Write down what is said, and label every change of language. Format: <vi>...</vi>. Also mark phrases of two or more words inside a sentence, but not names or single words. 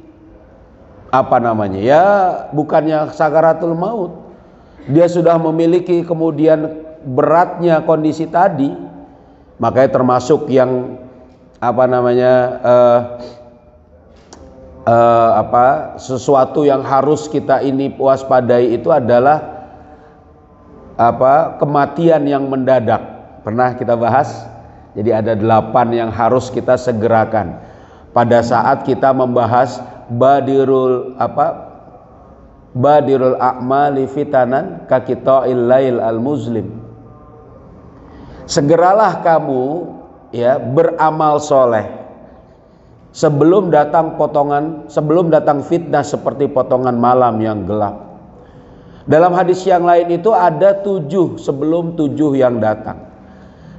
<id>bukannya sakaratul maut, dia sudah memiliki kemudian beratnya kondisi tadi, makanya termasuk yang sesuatu yang harus kita ini waspadai itu adalah kematian yang mendadak. Pernah kita bahas. Jadi ada 8 yang harus kita segerakan pada saat kita membahas</id> <ar>بادروا الأعمال فتنا كقطع الليل المسلم.</ar> <id>Segeralah kamu, ya, beramal soleh sebelum datang fitnah seperti potongan malam yang gelap. Dalam hadis yang lain itu ada 7 sebelum 7 yang datang.</id>